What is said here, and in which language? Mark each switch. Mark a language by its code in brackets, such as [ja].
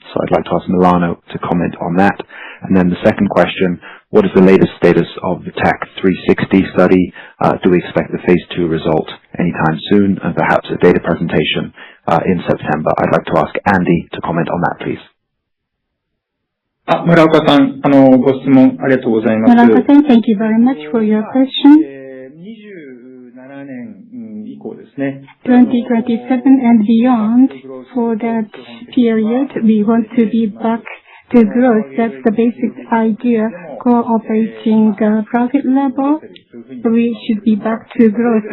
[en] So I'd like to ask Milano to comment on that. And then the second question, what is the latest status of the TAC 360 study? Do we expect the phase 2 result anytime soon and perhaps a data presentation in September? I'd like to ask Andy to comment on that, please. [ja] 村岡さん、ご質問ありがとうございます。 [en] Muraoka-san, thank you very much for your question. [ja] 27年以降ですね。 [en] 2027 and beyond, for that period, we want to be back to growth. That's the basic idea. Core operating profit level, we should be back to growth.